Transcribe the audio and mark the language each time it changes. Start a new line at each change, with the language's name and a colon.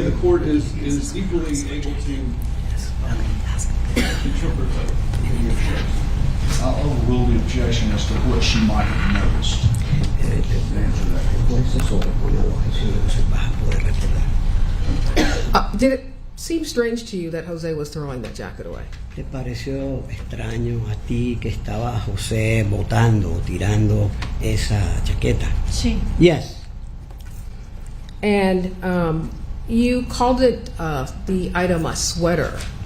English: The court is equally able to interpret the video shows. I'll overrule the objection as to what she might have noticed. Answer that.
Spanish: Puedes sobreponer la objeción, entonces vas a poder recordar.
English: Did it seem strange to you that Jose was throwing that jacket away?
Spanish: ¿Te pareció extraño a ti que estaba José botando, tirando esa chaqueta? Sí.
English: Yes. And you called it the item a sweater.